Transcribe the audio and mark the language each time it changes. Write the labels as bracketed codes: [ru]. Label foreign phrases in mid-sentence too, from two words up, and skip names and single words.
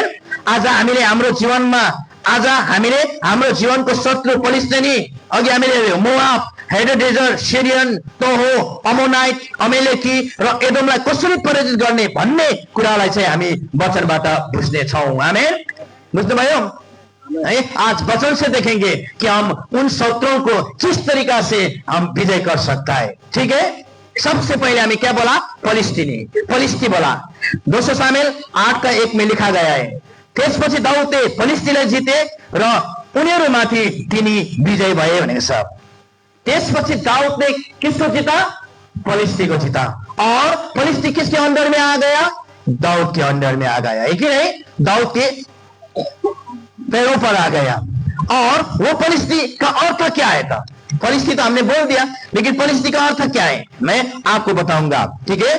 [ne] आज हामीले हाम्रो जीवनको शत्रु फलिस्तीनी, अघि हामीले मोआब, हेडेडेजर, सिरियन, तोहो, अमोनाइट, अमेलेकी र एदोमलाई कसरी पराजित गर्ने भन्ने कुरालाई चाहिँ हामी वचनबाट बुझ्ने छौं। आमेन। बुझ्नुभयो? [hi] आज वचन से देखेंगे कि हम उन शत्रुओं को किस तरीका से हम विजय कर सकता है। ठीक है। सबसे पहले हमें क्या बोला? फलिस्ती बोला। 2 सामुएल 8:1 में लिखा गया है। [ne] त्यसपछि दाउदले फलिस्तीलाई जिते र उनीहरूमाथि तिनी विजय भए भनेको छ। [hi] त्यसपछि दाऊद ने किसको जीता? फलिस्ती को जीता। और फलिस्ती किसके अंदर में आ गया? दाऊद के अंडर में आ गया, है कि नहीं? दाऊद के पैरों पर आ गया। और वो फलिस्ती का अर्थ क्या है था? फलिस्ती तो हमने बोल दिया, लेकिन फलिस्ती का अर्थ क्या है मैं आपको बताऊंगा, ठीक है?